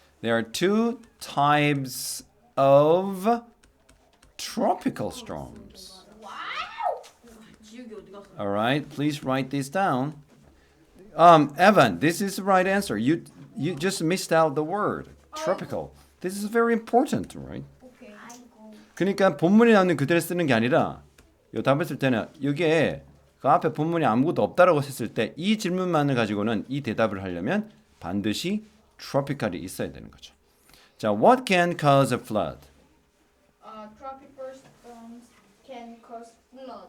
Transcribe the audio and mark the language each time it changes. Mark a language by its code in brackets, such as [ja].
[en] There are 2 types of tropical storms. [ko] 지우개 어디 갔어? [en] All right, please write this down. Evan, this is the right answer. You just missed out the word tropical. This is very important, right? 오케이. [ko] 아이고. 그러니까 본문에 나오는 그대로 쓰는 게 아니라 요 답을 쓸 때는 이게 그 앞에 본문에 아무것도 없다라고 했을 때 이 질문만을 가지고는 이 대답을 하려면 반드시 tropical이 있어야 되는 거죠. [en] 자, what can cause a flood? Tropical storms can cause flood.